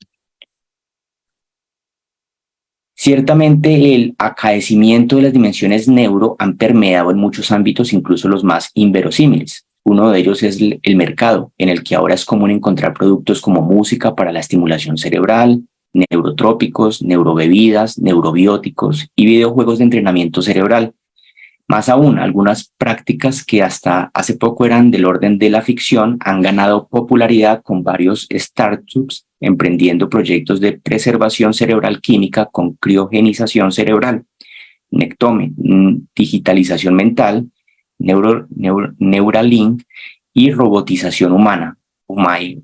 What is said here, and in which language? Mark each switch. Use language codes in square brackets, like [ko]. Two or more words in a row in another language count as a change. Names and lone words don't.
[es] Ciertamente el acaecimiento de las dimensiones neuro han permeado en muchos ámbitos, incluso los más inverosímiles. Uno de ellos es el mercado, en el que ahora es común encontrar productos como música para la estimulación cerebral, neurotrópicos, neurobebidas, neurobióticos y videojuegos de entrenamiento cerebral. Más aún, algunas prácticas que hasta hace poco eran del orden de la ficción han ganado popularidad con varios startups emprendiendo proyectos de preservación cerebral química con criogenización cerebral, Nectome, digitalización mental, Neuralink y robotización humana, UMAI.